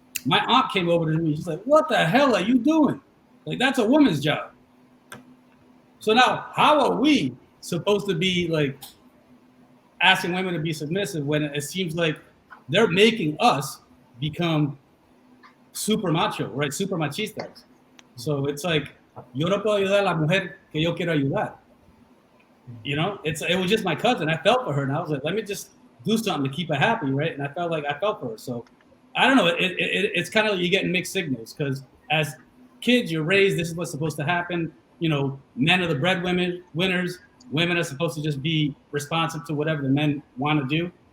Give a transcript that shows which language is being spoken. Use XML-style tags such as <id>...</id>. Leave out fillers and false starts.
<en>My aunt came over to me. She's like, what the hell are you doing? Like, that's a woman's job. So now, how are we supposed to be, like, asking women to be submissive when it seems like they're making us become super macho, right?</en> <es>Super machistas.</es> <en>So it's like,</en> <es>yo no puedo ayudar a la mujer que yo quiero ayudar.</es> <en>It was just my cousin. I felt for her, and I was like, let me just do something to keep her happy, right? And I felt for her. So I don't know. It's kind of like you're getting mixed signals because as kids, you're raised, this is what's supposed to happen. Men are the breadwinners. Women are supposed to just be responsive to whatever the men want to do.</en>